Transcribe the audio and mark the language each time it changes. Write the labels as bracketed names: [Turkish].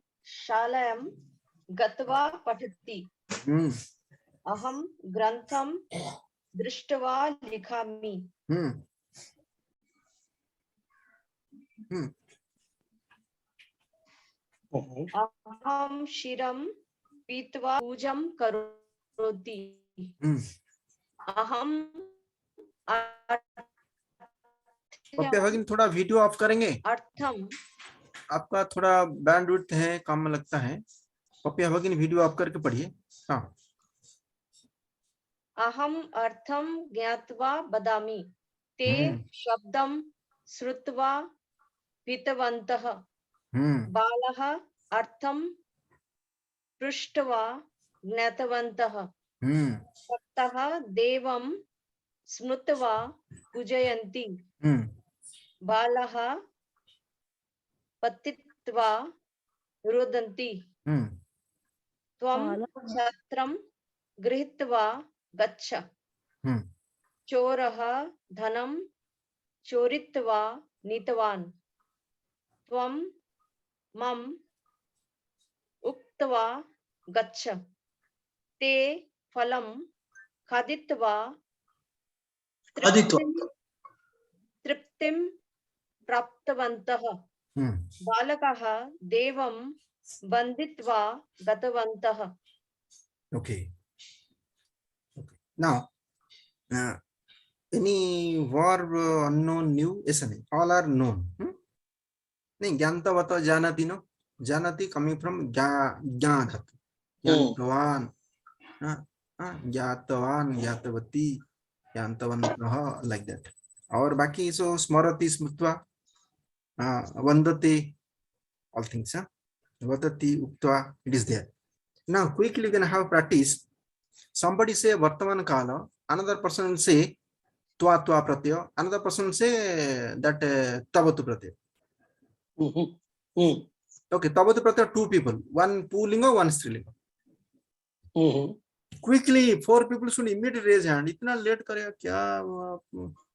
[Sanskrit] शालायां गत्वा पठति, अहं ग्रन्थं दृष्ट्वा लिखामि, अहं क्षीरं पीत्वा पूजां करोति, अहं [Hindi] पप्पे भगिन थोड़ा वीडियो ऑफ करेंगे, [Sanskrit] अर्थम, [Hindi] आपका थोड़ा बैंडविड्थ है कम में लगता है। पप्पे भगिन वीडियो ऑफ करके पढ़िए। हाँ, [Sanskrit] अहम अर्थम ज्ञात्वा वदामि, ते शब्दं श्रुत्वा पीतवन्तः, बालः अर्थं पृष्ट्वा ज्ञातवन्तः, भक्तः देवं स्मृत्वा पूजयन्ति, बालः पतित्वा रुदन्ति, त्वं छत्रं गृहीत्वा गच्छ, चोरः धनं चोरित्वा नीतवान्, त्वं मम उक्त्वा गच्छ, ते फलं खादित्वा तृप्तिं प्राप्तवन्तः, बालकाः देवं वन्दित्वा गतवन्तः। [English] Okay. Now, any verb unknown new, [Hindi] ऐसा नहीं, [English] all are known. [Sanskrit] नहीं, ज्ञानतवत जानति नो, जानति [English] coming from [Sanskrit] ज्ञान धातु, ज्ञातवान, ज्ञातवान, ज्ञातवती, ज्ञातवन्तः, like that. [Hindi] और बाकी सो [Sanskrit] स्मरति स्मृत्वा, वन्दते, [English] all things, [Sanskrit] वदति उक्त्वा, [English] it is there. Now quickly you can have practice. Somebody say Vartaman Kala, another person will say Twa Twa Pratyaya, another person will say that Tavatu Pratyaya. Okay, Tavatu Pratyaya, 2 people, one Pulinga, one Strilinga. Quickly 4 people should immediately raise hand. [Hindi] Itna late करेगा क्या?